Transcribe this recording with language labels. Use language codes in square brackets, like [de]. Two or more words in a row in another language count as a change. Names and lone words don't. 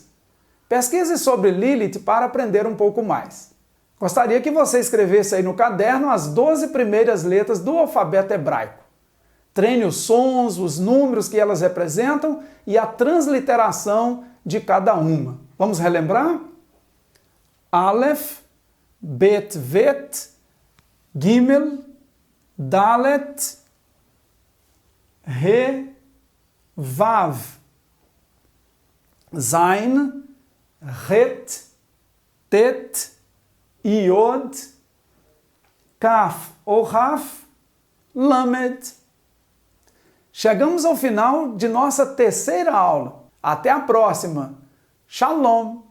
[pt] Pesquise sobre Lilith para aprender um pouco mais. Gostaria que você escrevesse aí no caderno as 12 primeiras letras do alfabeto hebraico. Treine os sons, os números que elas representam e a transliteração de cada uma. Vamos relembrar? Aleph, Bet, Vet, Gimel, Dalet, Re, Vav, Zain, Het, Tet, Iod, Kaf ou Raf, Lamed. Chegamos ao final de nossa terceira aula. Até a próxima. Shalom!